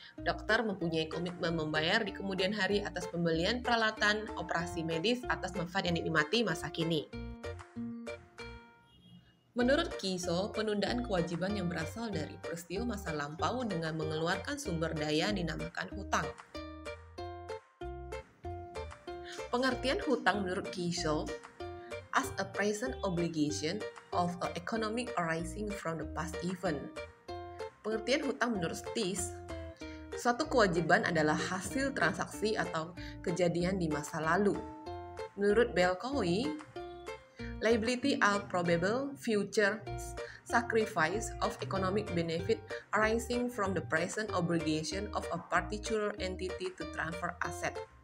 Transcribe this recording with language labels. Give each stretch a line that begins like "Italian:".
Indonesian: Dokter mempunyai komitmen membayar di kemudian hari atas pembelian peralatan operasi medis atas manfaat yang dinikmati masa kini. Menurut Kiso, penundaan kewajiban yang berasal dari peristiwa masa lampau dengan mengeluarkan sumber daya dinamakan hutang. Pengertian hutang menurut
English: Kiso as a present obligation of an economic arising from the past event.
Indonesian: Pengertian hutang menurut Stis, suatu kewajiban adalah hasil transaksi atau kejadian di masa lalu. Menurut
English: Belkowi, liability are probable future sacrifice of economic benefit arising from the present obligation of a particular entity to transfer asset.